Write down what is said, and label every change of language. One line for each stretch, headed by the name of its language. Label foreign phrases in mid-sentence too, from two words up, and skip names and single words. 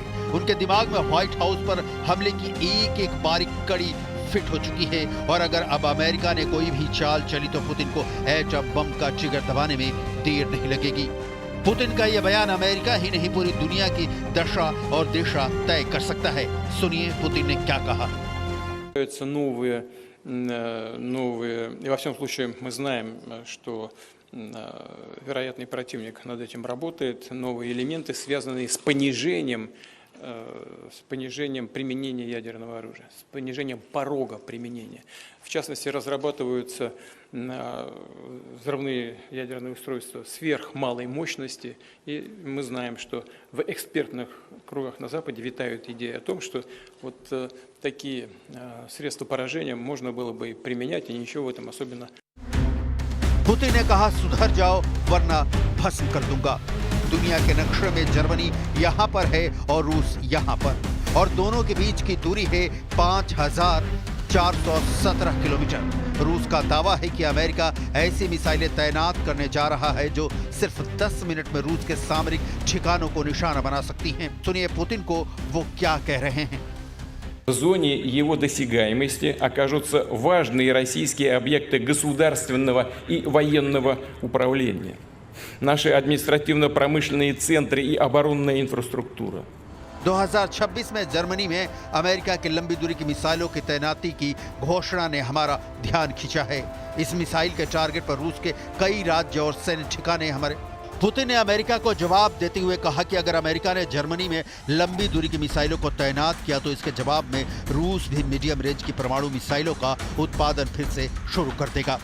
Hindi: उनके दिमाग में व्हाइट हाउस पर हमले की एक एक बारीक कड़ी फिट हो चुकी है और अगर अब अमेरिका ने कोई भी चाल चली तो पुतिन को
English: atom bomb
Hindi: का ट्रिगर दबाने में देर नहीं लगेगी। पुतिन का यह बयान अमेरिका ही नहीं पूरी दुनिया की दशा और दिशा तय कर सकता है। सुनिए पुतिन ने क्या कहा।
Russian: Новые, и во всяком случае мы знаем, что вероятный противник над этим работает, новые элементы, связанные с понижением применения ядерного оружия, с понижением порога применения. В частности, разрабатываются взрывные ядерные устройства сверхмалой мощности, и мы знаем, что в экспертных кругах на Западе витают идеи о том, что вот такие средства поражения можно было бы применять, и ничего в этом особенно.
Hindi: पुतिन ने कहा सुधर जाओ वरना भस्म कर दूंगा। दुनिया के नक्शे में जर्मनी यहाँ पर है और रूस यहाँ पर, और दोनों के बीच की दूरी है 5417 किलोमीटर। रूस का दावा है कि अमेरिका ऐसी मिसाइलें तैनात करने जा रहा है जो सिर्फ 10 मिनट में रूस के सामरिक ठिकानों को निशाना बना सकती हैं। सुनिए पुतिन को वो क्या कह रहे हैं।
Russian: В зоне его досягаемости окажутся важные российские объекты государственного и военного управления, наши административно-промышленные центры и оборонная инфраструктура.
Hindi: 2026 में जर्मनी में अमेरिका की लंबी दूरी की मिसाइलों की तैनाती की घोषणा ने हमारा ध्यान खींचा है। इस मिसाइल के टारगेट पर रूस के कई राज्य और सैन्य ठिकाने हमारे। पुतिन ने अमेरिका को जवाब देते हुए कहा कि अगर अमेरिका ने जर्मनी में लंबी दूरी की मिसाइलों को तैनात किया तो इसके जवाब में रूस भी
English: medium range
Hindi: की परमाणु मिसाइलों का उत्पादन फिर से शुरू कर देगा।